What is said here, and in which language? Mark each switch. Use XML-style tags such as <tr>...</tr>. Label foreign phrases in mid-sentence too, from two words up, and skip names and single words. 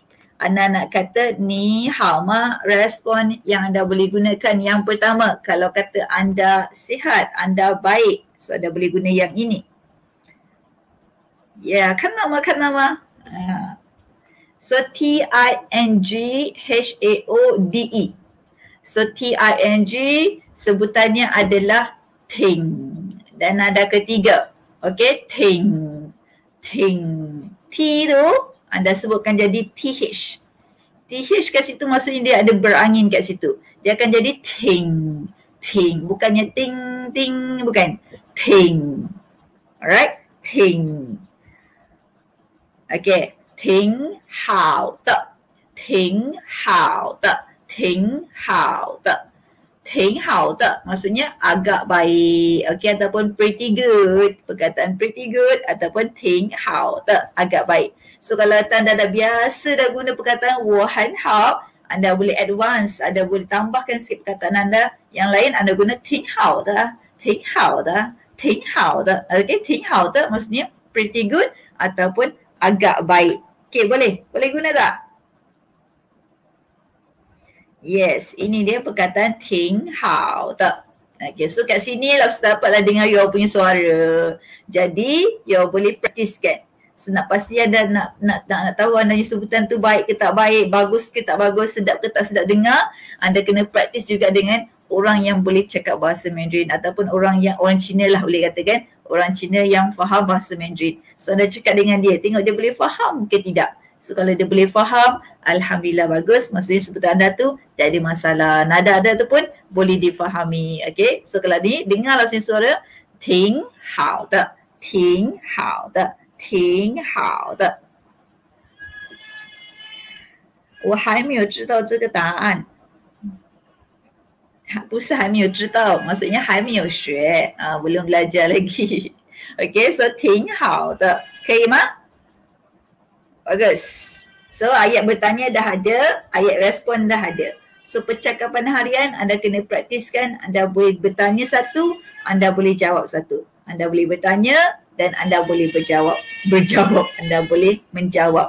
<ms>Anda nak kata</ms> <zh>你好吗,</zh> <ms>respon yang anda boleh gunakan yang pertama. Kalau kata anda sihat, anda baik. So anda boleh guna yang ini. Ya, kan nama. So T-I-N-G-H-A-O-D-E. So T-I-N-G sebutannya adalah ting. Dan ada ketiga. Okay, ting. T tu anda sebutkan jadi TH. TH kat situ maksudnya dia ada berangin kat situ. Dia akan jadi ting. Bukannya ting, bukan. Ting. Alright, ting. Okay,</ms> <zh>挺好的. 挺好的</zh> <ms>maksudnya agak baik. Okay, ataupun</ms> <en>pretty good.</en> <ms>Perkataan</ms> <en>pretty good</en> <ms>ataupun</ms> <zh>挺好的,</zh> <ms>agak baik. So kalau anda dah biasa dah guna perkataan wahan hao, anda boleh advance, anda boleh tambahkan sikit perkataan anda yang lain, anda guna</ms> <zh>挺好的.</zh> <ms>Okay,</ms> <zh>挺好的</zh> <ms>maksudnya</ms> <en>pretty good</en> <ms>ataupun agak baik. Okay, boleh guna tak? Yes, ini dia perkataan</ms> <zh>挺好的.</zh> <ms>Okay, so kat sini lah dapatlah dengar you punya suara. Jadi, you boleh praktiskan. So nak pasti anda nak tahu anda sebutan tu baik ke tak baik, bagus ke tak bagus, sedap ke tak sedap dengar, anda kena praktis juga dengan orang yang boleh cakap bahasa Mandarin ataupun orang Cina lah boleh katakan, orang Cina yang faham bahasa Mandarin. So anda cakap dengan dia, tengok dia boleh faham ke tidak. So kalau dia boleh faham, alhamdulillah bagus, maksudnya sebutan anda tu tak ada masalah. Nada tu pun boleh difahami. Okay, so kalau ni dengarlah suara,</ms> <zh>挺好的, 挺好的, 挺好的. 我还没有知道这个答案。不是还没有知道, maksudnya 还没有学,</zh> <ms>belum belajar lagi.</ms> <zh>Okay, so 挺好的, 可以吗?</zh> <ms>Bagus. So ayat bertanya dah ada, ayat respon dah ada. So percakapan harian anda kena praktiskan, anda boleh bertanya satu, anda boleh jawab satu. Anda boleh bertanya dan anda boleh berjawab, anda boleh menjawab.</ms>